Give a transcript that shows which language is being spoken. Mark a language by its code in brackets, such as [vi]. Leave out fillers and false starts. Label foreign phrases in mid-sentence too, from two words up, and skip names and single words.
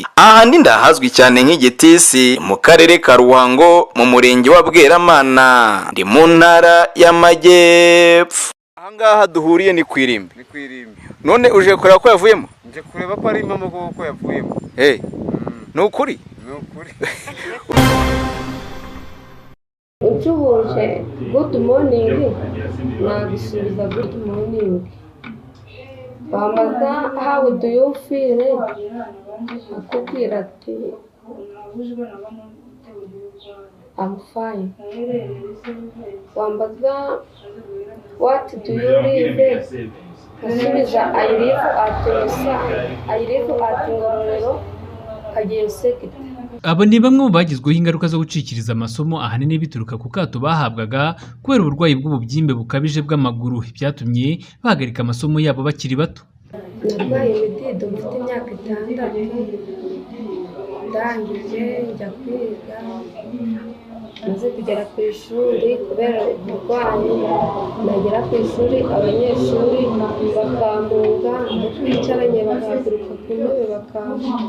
[rw] Aha ndi ndahazwi cyane nk'Igitisi mu karere ka Ruhango mu murenge wa Bweramana, ndi mu ntara y'Amajyepfo. Aha ngaha duhuriye ni kwirimbi. None uje kureba ko yavuyemo? Nje kureba ko ari impamo ko yavuyemo. Ni ukuri? Ni ukuri. Ucuhuje [en] good morning [rw] nagisubiza [en] good morning. [rw] Bamaza [en] how do you feel? [rw] Akubwira ati [en] I'm fine. [rw] Wambaza [en] what do you live? Asubiza I live at Ngororero Kageyo Sector. [rw] Aba ni bamwe mu bagizweho ingaruka zo gucikiriza amasomo ahanini bituruka ku kato bahabwaga kubera uburwayi bw'ububyimbe bukabije bw'amaguru, byatumye bahagarika amasomo yabo bakiri bato. Narwaye imidido mfite imyaka 6, ndangije njya kwiga, maze kugera ku ishuri kubera uburwayi, nagera ku ishuri abanyeshuri bakampunga, twicaranye bagahaguruka ku ntebe bakampunga.